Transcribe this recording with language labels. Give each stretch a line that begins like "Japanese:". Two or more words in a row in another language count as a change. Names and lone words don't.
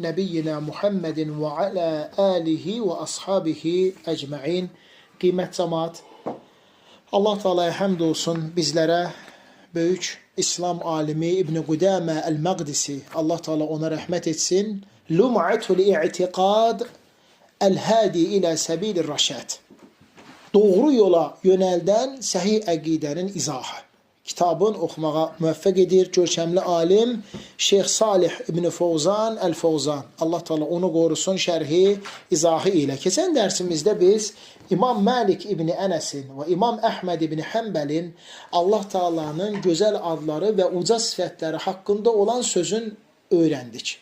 Arabic: نبينا محمد وعلى آله وأصحابه أجمعين.
Turkish: Kıymet cemaat, Allah Teala'ya hamd olsun bizlere büyük İslam alimi İbn Qudame el-Maqdisi, Allah Teala ona rahmet etsin.
Arabic: لمعة الاعتقاد الهادي إلى سبيل الرشاد.
Azerbaijani: Doğru yola yöneldən səhih əqidənin izahı. Kitabın oxumağa müvəffəq edir görkəmli alim Şeyx Salih İbn Fovzan el-Fovzan. Allah Teala onu qorusun şərhi, izahı ilə. Keçən dərsimizdə biz İmam Malik İbn Ənəsin və İmam Əhməd İbn Həmbəlin Allah Teala'nın gözəl adları və uca sifətləri haqqında olan sözün öyrəndik.